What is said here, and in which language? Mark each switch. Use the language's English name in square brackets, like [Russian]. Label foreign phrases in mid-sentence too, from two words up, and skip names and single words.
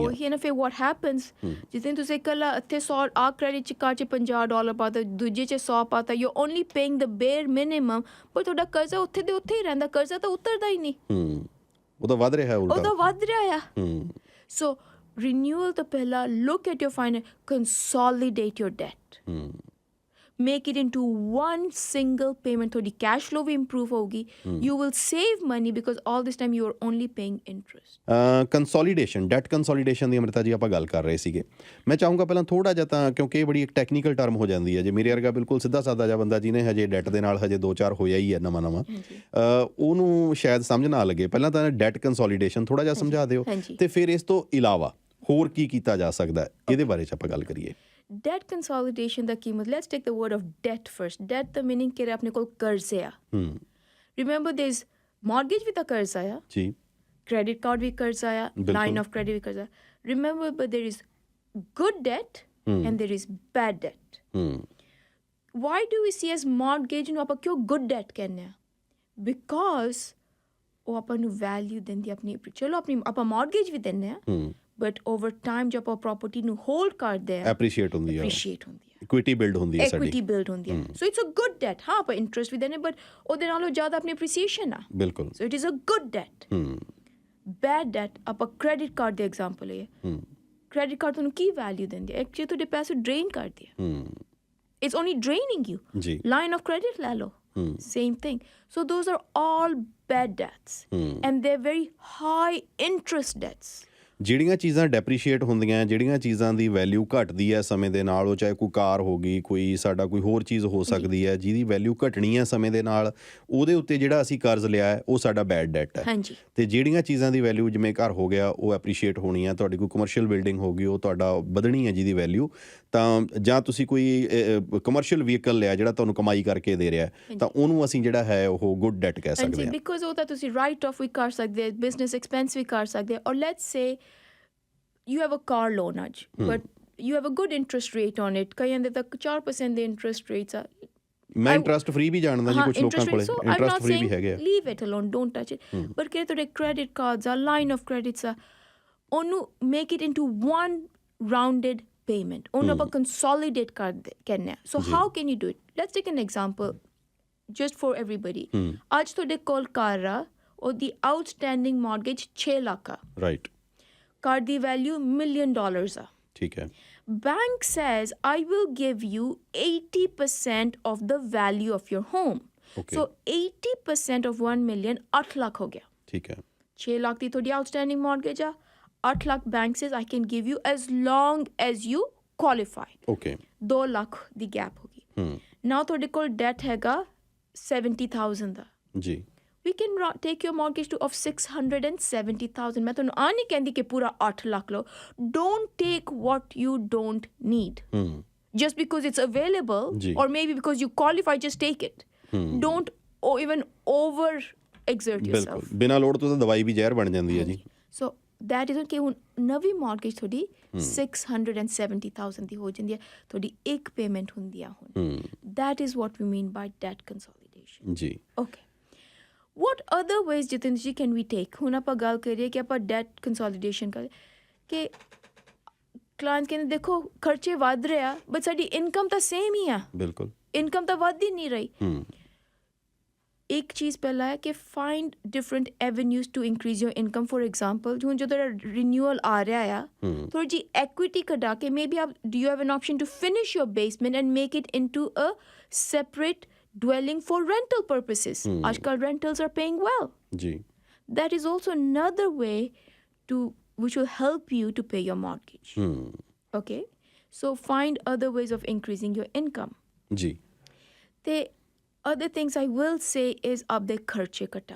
[Punjabi] ਉਹੀ ਨਾ, ਫਿਰ [English] what happens, [Punjabi] ਜਿੱਦਾਂ ਤੁਸੀਂ ਇਕੱਲਾ ਇੱਥੇ 100 ਆ [English] credit card [Punjabi] 'ਚ $50 ਪਾਤਾ, ਦੂਜੇ 'ਚ 100 ਪਾਤਾ, [English] you only paying the bare minimum, [Punjabi] ਪਰ ਤੁਹਾਡਾ ਕਰਜ਼ਾ ਉੱਥੇ ਦੇ ਉੱਥੇ ਹੀ ਰਹਿੰਦਾ, ਕਰਜ਼ਾ ਤਾਂ ਉਤਰਦਾ ਹੀ ਨਹੀਂ. ਉਹ ਤਾਂ ਵੱਧ ਰਿਹਾ, ਉਹ ਤਾਂ ਵੱਧ ਰਿਹਾ ਆ. ਸੋ renewal ਤੋਂ ਪਹਿਲਾਂ [English] look at your finance, consolidate your debt. make it into one single payment. [Punjabi] ਤੁਹਾਡੀ [English] cash flow [Punjabi] ਵੀ improve ਹੋਊਗੀ. [English] You will save money because all this time you are only paying interest. [Punjabi] ਕੰਸੋਲੀਡੇਸ਼ਨ, [English] debt consolidation [Punjabi] ਦੀ ਅਮ੍ਰਿਤਾ ਜੀ ਆਪਾਂ ਗੱਲ ਕਰ ਰਹੇ ਸੀਗੇ. ਮੈਂ ਚਾਹੂੰਗਾ ਪਹਿਲਾਂ ਥੋੜ੍ਹਾ ਜਿਹਾ, ਤਾਂ ਕਿਉਂਕਿ ਇਹ ਬੜੀ ਇੱਕ [English] technical term [Punjabi] ਹੋ ਜਾਂਦੀ ਹੈ, ਜੇ ਮੇਰੇ ਵਰਗਾ ਬਿਲਕੁਲ ਸਿੱਧਾ ਸਾਦਾ ਜਿਹਾ ਬੰਦਾ ਜਿਹਨੇ ਹਜੇ ਡੈਟ ਦੇ ਨਾਲ ਹਜੇ 2-4 ਹੋਇਆ ਹੀ ਹੈ ਨਵਾਂ ਉਹਨੂੰ ਸ਼ਾਇਦ ਸਮਝ ਨਾ ਲੱਗੇ. ਪਹਿਲਾਂ ਤਾਂ [English] debt consolidation [Punjabi] ਥੋੜ੍ਹਾ ਜਿਹਾ ਸਮਝਾ ਦਿਓ, ਤੇ ਫਿਰ ਇਸ ਤੋਂ ਇਲਾਵਾ ਹੋਰ ਕੀ ਕੀਤਾ ਜਾ ਸਕਦਾ ਹੈ, ਇਹਦੇ ਬਾਰੇ 'ਚ ਆਪਾਂ ਗੱਲ ਕਰੀਏ. [English] Debt consolidation [Punjabi] ਦਾ ਕੀ ਮਤਲਬ? [English] Let's take the word of debt first. [Punjabi] Debt ਦਾ meaning ਕਿ ਆਪਣੇ ਕੋਲ ਕਰਜ਼ੇ ਆ. [English] Remember there's mortgage [Punjabi] ਵੀ ਤਾਂ ਕਰਜ਼ਾ ਆ ਜੀ, [English] credit card [Punjabi] ਵੀ ਕਰਜ਼ਾ ਆ, [English] line of credit [Punjabi] ਵੀ ਕਰਜ਼ਾ. [English] Remember, but there is good debt and there is bad debt. Why do we see as mortgage [Punjabi] ਨੂੰ ਆਪਾਂ ਕਿਉਂ [English] good debt [Punjabi] ਕਹਿੰਦੇ ਆ? Because ਉਹ ਆਪਾਂ ਨੂੰ value ਦਿੰਦੀ ਆਪਣੀ. ਚਲੋ ਆਪਣੀ ਆਪਾਂ mortgage ਵੀ ਦਿੰਦੇ ਆ, [English] but over time [Punjabi] ਜਦ ਆਪਾਂ ਪ੍ਰੋਪਰਟੀ ਨੂੰ ਹੋਲਡ ਕਰਦੇ ਆ, ਐਪਰੀਸ਼ੀਏਟ ਹੁੰਦੀ ਹੈ, ਇਕੁਇਟੀ ਬਿਲਡ ਹੁੰਦੀ ਹੈ, [English] so it's a good debt. [Punjabi] ਹਾਂ, ਆਪਾਂ ਇੰਟਰਸਟ ਵੀ ਦਿੰਦੇ, ਬਟ ਉਹਦੇ ਨਾਲੋਂ ਜ਼ਿਆਦਾ ਆਪਣੀ ਐਪਰੀਸੀਏਸ਼ਨ ਆ. [English] ਬਿਲਕੁਲ. so it is a good debt. bad debt [Punjabi] ਆਪਾਂ [English] credit card [Punjabi] ਦੇ ਐਗਜ਼ਾਮਪਲ ਹੈ. [English] credit card [Punjabi] ਤੁਹਾਨੂੰ ਕੀ ਵੈਲਿਊ ਦਿੰਦੀ ਹੈ? ਐਕਚੁਅਲੀ ਤੁਹਾਡੇ ਪੈਸੇ ਡਰੇਨ ਕਰਦੀ ਹੈ. [English] It's only draining you. Line of credit [Punjabi] ਲੈ ਲਓ, [English] same thing. So those are all bad debts and they're very high interest debts. [Punjabi] ਜਿਹੜੀਆਂ ਚੀਜ਼ਾਂ ਡੈਪਰੀਸ਼ੀਏਟ ਹੁੰਦੀਆਂ, ਜਿਹੜੀਆਂ ਚੀਜ਼ਾਂ ਦੀ ਵੈਲਿਊ ਘਟਦੀ ਹੈ ਸਮੇਂ ਦੇ ਨਾਲ, ਉਹ ਚਾਹੇ ਕੋਈ ਕਾਰ ਹੋ ਗਈ, ਕੋਈ ਸਾਡਾ ਕੋਈ ਹੋਰ ਚੀਜ਼ ਹੋ ਸਕਦੀ ਹੈ ਜਿਹਦੀ ਵੈਲਿਊ ਘਟਣੀ ਹੈ ਸਮੇਂ ਦੇ ਨਾਲ, ਉਹਦੇ ਉੱਤੇ ਜਿਹੜਾ ਅਸੀਂ ਕਰਜ਼ ਲਿਆ ਹੈ ਉਹ ਸਾਡਾ [English] bad debt [Punjabi] ਹੈ. ਅਤੇ ਜਿਹੜੀਆਂ ਚੀਜ਼ਾਂ ਦੀ ਵੈਲਿਊ, ਜਿਵੇਂ ਘਰ ਹੋ ਗਿਆ, ਉਹ ਐਪਰੀਸ਼ੀਏਟ ਹੋਣੀ ਹੈ. ਤੁਹਾਡੀ ਕੋਈ [English] commercial building [Punjabi] ਹੋ ਗਈ, ਉਹ ਤੁਹਾਡਾ ਵਧਣੀ ਹੈ ਜਿਹਦੀ ਵੈਲਿਊ. ਤਾਂ ਜਾਂ ਤੁਸੀਂ ਕੋਈ [English] commercial vehicle [Punjabi] ਲਿਆ ਜਿਹੜਾ ਤੁਹਾਨੂੰ ਕਮਾਈ ਕਰਕੇ ਦੇ ਰਿਹਾ, ਤਾਂ ਉਹਨੂੰ ਅਸੀਂ ਜਿਹੜਾ ਹੈ ਉਹ [English] good debt [Punjabi] ਕਹਿ ਸਕਦੇ ਹਾਂ. ਬਿਕੋਜ਼ ਉਹ ਤਾਂ ਤੁਸੀਂ [English] write off [Punjabi] ਵੀ ਕਰ ਸਕਦੇ, [English] business expense [Punjabi] ਵੀ ਕਰ ਸਕਦੇ. [English] or let's say you have a car loan ਅੱਜ, but you have a good interest rate on it. [Punjabi] ਕਈਆਂ ਦੇ ਤੱਕ 4% ਦੇ [English] interest rates [Punjabi] ਆ. ਮੈਂ [English] interest free [Punjabi] ਵੀ ਜਾਣਦਾ ਜੀ, ਕੁਝ ਲੋਕਾਂ ਕੋਲੇ [English] interest free [Punjabi] ਵੀ ਹੈਗੇ ਆ. [English] Leave it alone, don't touch it. ਬਟ [Punjabi] ਕਿ ਤੁਹਾਡੇ [English] credit cards ਆ, line of credits ਆ, ਉਹਨੂੰ make it into one rounded payment. [Punjabi] ਉਹਨੂੰ ਆਪਾਂ ਕੰਸੋਲੀਡੇਟ ਕਰਨਾ. [English] so how can you do it? Let's take an example just for everybody. [Punjabi] ਅੱਜ ਤੁਹਾਡੇ ਕੋਲ ਕਾਰ ਆ, ਉਹਦੀ [English] outstanding mortgage [Punjabi] 6 ਲੱਖ ਆ. ਰਾਈਟ. ਕਾਰ ਦੀ ਵੈਲਿਊ [English] $1 million [Punjabi] ਆ. ਠੀਕ ਹੈ. [English] Bank says, I will give you 80% of the value of your home. Okay. So 80% of 1 million, 8 [Punjabi] ਲੱਖ ਹੋ ਗਿਆ. ਠੀਕ ਹੈ. 6 ਲੱਖ ਦੀ ਤੁਹਾਡੀ [English] outstanding mortgage [Punjabi] ਆ. [English] 8 ਲੱਖ bank says, I can give you as long as you qualify. [Punjabi] Okay. 2 ਲੱਖ ਦੀ ਗੈਪ ਹੋ ਗਈ. Now ਤੁਹਾਡੇ ਕੋਲ ਡੈਟ ਹੈਗਾ 70,000 ਦਾ. ਜੀ. [English] We can take your mortgage to of 670,000. [Punjabi] ਮੈਂ ਤੁਹਾਨੂੰ ਆ ਨਹੀਂ ਕਹਿੰਦੀ ਕਿ ਪੂਰਾ 8 ਲੱਖ ਲਓ. [English] Don't take what you don't need. Just because it's available or maybe because you qualify, just take it. Don't even over exert yourself. [Punjabi] ਬਿਨਾਂ ਲੋੜ ਤੋਂ ਤਾਂ ਦਵਾਈ ਵੀ ਜ਼ਹਿਰ ਬਣ ਜਾਂਦੀ ਹੈ ਜੀ. [English] So that is [Punjabi] ਕਿ ਹੁਣ ਨਵੀਂ mortgage ਤੁਹਾਡੀ 670,000 ਦੀ ਹੋ ਜਾਂਦੀ ਹੈ. ਤੁਹਾਡੀ ਇੱਕ ਪੇਮੈਂਟ ਹੁੰਦੀ ਆ ਹੁਣ. [English] That is what we mean by debt consolidation. [Punjabi] ਜੀ. Okay. [English] What other ways, Jitin ji, can we take? [Punjabi] ਹੁਣ ਆਪਾਂ ਗੱਲ ਕਰੀਏ ਕਿ ਆਪਾਂ [English] debt consolidation [Punjabi] ਕਰ ਕਿ ਕਲਾਇੰਟ ਕਹਿੰਦੇ ਦੇਖੋ ਖਰਚੇ ਵੱਧ ਰਹੇ ਆ, ਬਟ ਸਾਡੀ ਇਨਕਮ ਤਾਂ ਸੇਮ ਹੀ ਆ. ਬਿਲਕੁਲ. ਇਨਕਮ ਤਾਂ ਵੱਧ ਹੀ ਨਹੀਂ ਰਹੀ. ਇੱਕ ਚੀਜ਼ ਪਹਿਲਾਂ ਹੈ ਕਿ [English] find different avenues to increase your income. for example [Punjabi] ਹੁਣ ਜਦੋਂ ਰਿਨਿਊਅਲ ਆ ਰਿਹਾ ਆ, ਥੋੜੀ ਜਿਹੀ ਐਕੁਇਟੀ ਕਢਾ ਕੇ [English] maybe up do you have an option to finish your basement and make it into a separate dwelling for rental purposes. Ajkal rentals are paying well. [Punjabi] Ji. [English] That is also another way which will help you to pay your mortgage. Okay? So find other ways of increasing your income. [Punjabi] Ji. [English] The other things I will say is [Punjabi] ਅਬ ਦੇ ਖਰਚੇ ਕਟਾਓ.